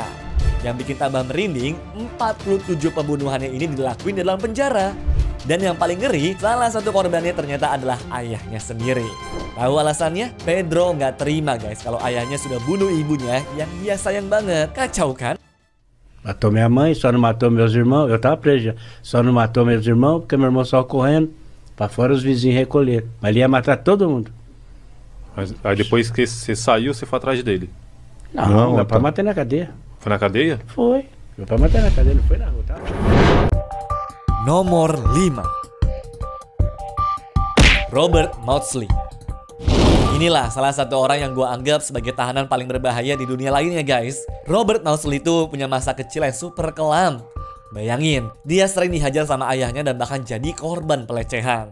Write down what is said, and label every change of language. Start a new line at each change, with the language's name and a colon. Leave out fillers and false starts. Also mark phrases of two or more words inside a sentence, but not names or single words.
Indonesian: Yang bikin tambah merinding, 47 pembunuhannya ini dilakuin di dalam penjara. Dan yang paling ngeri, salah satu korbannya ternyata adalah ayahnya sendiri. Tahu alasannya? Pedro nggak terima guys kalau ayahnya sudah bunuh ibunya yang dia sayang banget. Kacau kan?
Portuguese: Matou minha mãe, só não matou meus irmãos. Eu tava preso já. Só não matou meus irmãos porque meu irmão saiu correndo para fora os vizinhos recolher. Mas ele ia matar todo mundo. Mas aí depois que você saiu, você foi atrás dele? Não, dá pra matar na cadeia. Foi na cadeia? Foi. Meu pai matou na cadeia, não foi na rua, tá?
Indonesian: Nomor 5. Robert Maudsley. Inilah salah satu orang yang gue anggap sebagai tahanan paling berbahaya di dunia lainnya guys. Robert Maudsley itu punya masa kecil yang super kelam. Bayangin, dia sering dihajar sama ayahnya dan bahkan jadi korban pelecehan.